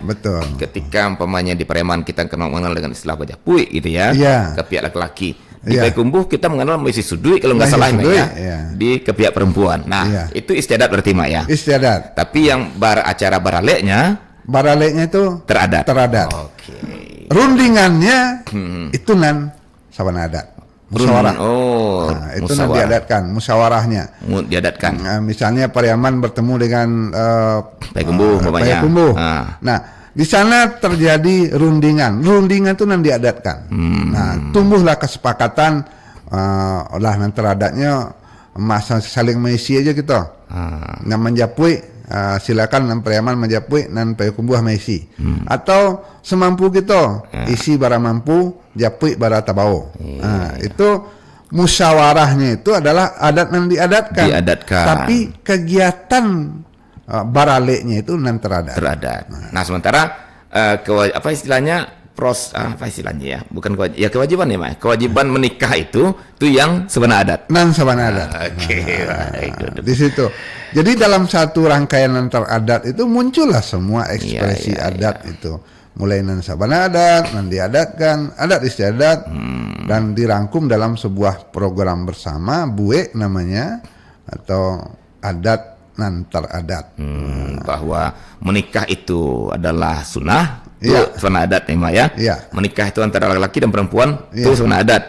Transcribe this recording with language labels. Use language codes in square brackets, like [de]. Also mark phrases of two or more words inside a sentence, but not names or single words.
[id] Ketika umpamanya di Pariaman kita mengenal dengan istilah bajapui gitu ya, ke pihak laki-laki. Di Payakumbuh kita mengenal misi sudui kalau nggak salah ya, di ke pihak perempuan. Nah, itu istiadat berarti Mak ya. Istiadat. Tapi yang acara baralenya itu teradat. Oke. Rundingannya itu [min] nan sabana adat. [id] Musyawarah. Itu [min] nan diadatkan, [id] musyawarahnya. Diadatkan. Misalnya Pariaman bertemu dengan Payakumbuh. Nah, di sana terjadi rundingan. Rundingan itu [min] nan diadatkan. [id] Nah, tumbuhlah kesepakatan olah [min] nan teradatnya [id] masa saling mengisi aja gitu. Nah, menjapui silakan nan Pariaman menjapui nan Payakumbuh mengisi. Atau semampu kita isi [min] bara mampu, japui bara tabao. [id] Itu musyawarahnya itu adalah adat yang diadatkan. Tapi kegiatan baraleknya itu [min] nan teradat. [id] Nah, sementara apa istilahnya ya, bukan kewajiban ya Mak. Kewajiban menikah itu yang sabana adat. [min] Nan sabana adat. [id] Di situ. Jadi dalam satu rangkaian antar adat itu muncullah semua ekspresi adat itu. Mulai [min] nan sabana adat, nan diadatkan, [id] adat istiadat, dan dirangkum dalam sebuah program bersama, BUE namanya, atau [min] adat nan teradat. [id] Bahwa menikah itu adalah sunnah. Itu sunnah adat ya Mak ya. Menikah itu antara laki-laki dan perempuan itu sunnah adat.